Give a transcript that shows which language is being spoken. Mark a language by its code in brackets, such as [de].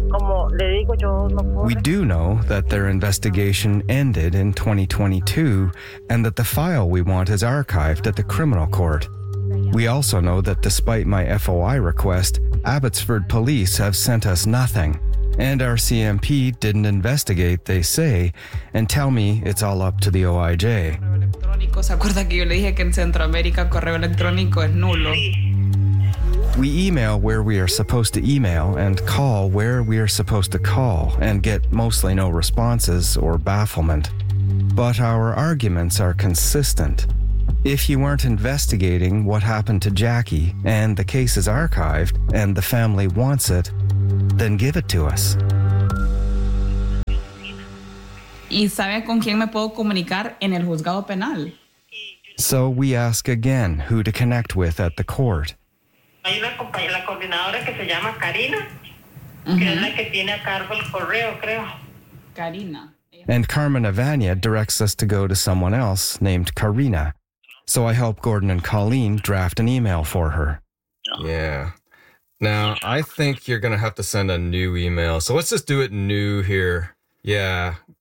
[en] We do know that their investigation ended in 2022 and that the file we want is archived at the criminal court. We also know that despite my FOI request, Abbotsford police have sent us nothing. And RCMP didn't investigate, they say, and tell me it's all up to the OIJ. [es] electrónico. ¿Se acuerda que yo le dije que en Centroamérica correo electrónico es nulo? [en] We email where we are supposed to email and call where we are supposed to call and get mostly no responses or bafflement. But our arguments are consistent. If you weren't investigating what happened to Jackie and the case is archived and the family wants it, then give it to us. [es] ¿Y sabe con quién me puedo comunicar en el juzgado penal? [en] So we ask again who to connect with at the court. [es] Hay una compañera, la coordinadora que se llama Karina, que es la que tiene a cargo el correo, creo. Karina. [en] And Carmen Avania directs us to go to someone else named Karina. So I help Gordon and Colleen draft an email for her. Yeah. Now, I think you're going to have to send a new email. So let's just do it new here. Yeah.